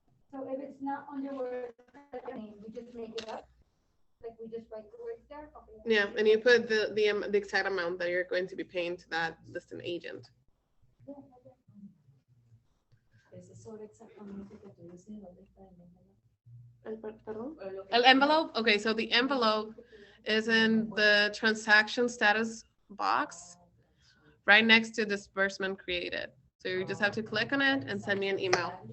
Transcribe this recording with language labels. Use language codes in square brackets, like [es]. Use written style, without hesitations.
[en] So if it's not under word name, we just make it up? Like we just write the words there? Okay. Yeah, and you put the exact amount that you're going to be paying to that listing agent. Yeah, okay. [es] Ese sobre exactamente que tú dices, ¿dónde está el envelope? [en] Pardon? [es] O lo que- El envelope. [en] Okay, so the envelope is in the transaction status box right next to disbursement created. So you just have to click on it and send me an email.